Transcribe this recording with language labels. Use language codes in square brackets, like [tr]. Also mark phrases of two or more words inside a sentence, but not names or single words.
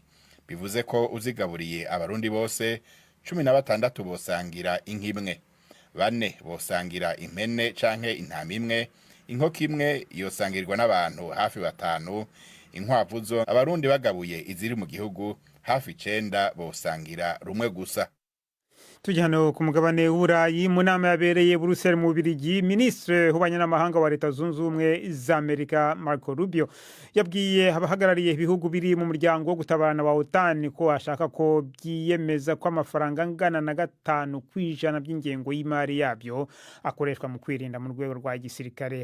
[rn] Bivuze ko uzigaburiye abarundi bose 16 bosangira inka imwe, 4 bosangira impene canke intama imwe, inkoko imwe yosangirwa n'abantu hafi 5, inkwavu zo abarundi bagabuye iziri mu gihugu hafi 9 bosangira rumwe gusa. Tujyano ku mugabane w'Uburayi mu nama yabereye Brussels mu Bubiligi, Ministre w'Abanyamahanga wa Leta Zunze Ubumwe za Amerika Marco Rubio yabwiye abahagarariye ibihugu biri mu muryango wo gutabarana wa OTAN ko ashaka ko byiyemeza ko amafaranga angana na 5% by'ingengo y'imari yabyo akoreshwa mu kwirinda mu rwego rwa gisirikare.